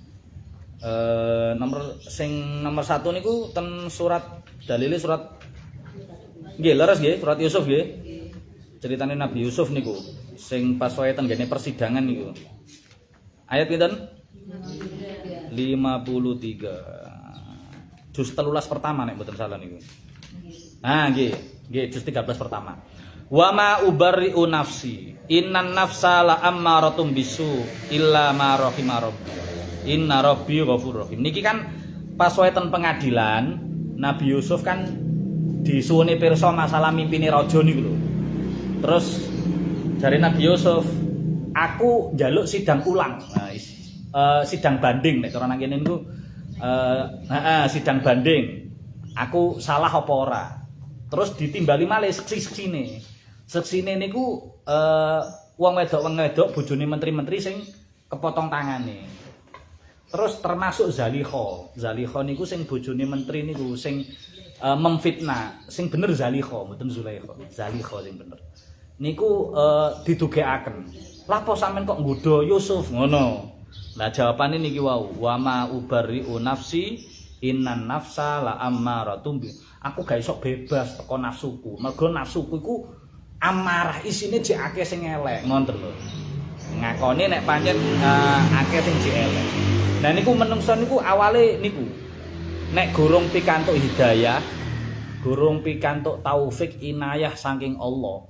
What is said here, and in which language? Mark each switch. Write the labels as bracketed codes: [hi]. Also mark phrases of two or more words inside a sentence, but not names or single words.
[jv] Nomor 1 niku ten surat dalile surat nggih leres nggih surat Yusuf nggih. Ceritane Nabi Yusuf niku sing pas wae tenggene persidangan niku. Ayat pinten? 53. Juz 13 pertama nek mboten salah niku. Ah nggih, juz 13 pertama. [ar] وما أبرئ نفسي إن النفس لأمارة بالسوء إلا ما رحم ربي. إن ربي غفور رحيم. [jv] Niki kan pas wae ten pengadilan Nabi Yusuf kan disuwuni pirsa masalah mimpine raja niku lho. Terus dari Nabi Yusuf, aku njaluk sidang ulang. Nah, sidang banding nek cara nang kene niku sidang banding. Aku salah apa ora? Terus ditimbali malih seksi-seksine. Seksine niku wong wedok bojone menteri-menteri sing kepotong tangane. Terus termasuk Zalikha. Zalikha niku sing bojone menteri niku sing memfitnah, sing bener Zalikha, mboten Zulaikha. Zalikha sing bener. Niku didugekaken. Lah apa sampean kok nggodha Yusuf ngono. Lah jawabane niki wau, [ar] وما أبرئ نفسي إن النفس لأمارة ب. [jv] Aku gak iso bebas teko nafsuku. Mergo nafsuku iku amarah isine jek akeh sing elek, ngoten lho. Ngakoni nek pancen akeh sing jek elek. Nah niku menungso niku awale niku nek gorong pikantuk hidayah, gorong pikantuk taufik inayah saking Allah.